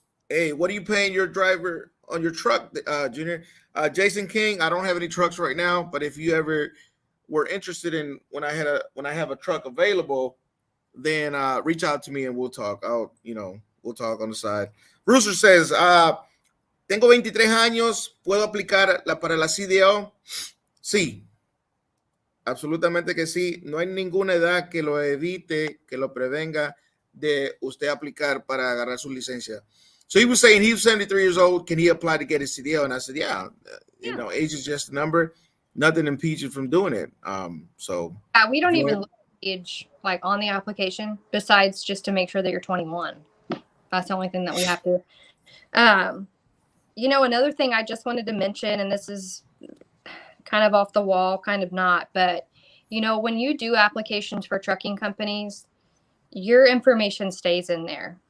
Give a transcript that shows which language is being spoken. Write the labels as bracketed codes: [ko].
[en] Hey, what are you paying your driver on your truck, Junior? Jason King, I don't have any trucks right now, but if you ever were interested in when I have a truck available, then reach out to me and we'll talk. We'll talk on the side. Rooster says, [es] tengo 23 años, ¿puedo aplicar para la CDL? Sí, absolutamente que sí. No hay ninguna edad que lo evite, que lo prevenga de usted aplicar para agarrar su licencia. [en] So he was saying he was 73 years old. Can he apply to get his CDL? And I said, yeah. You know, age is just a number. Nothing impedes you from doing it. So we don't even look at age like on the application, besides just to make sure that you're 21. That's the only thing that we have to. You know, another thing I just wanted to mention, and this is kind of off the wall, kind of not, but you know, when you do applications for trucking companies, your information stays in there.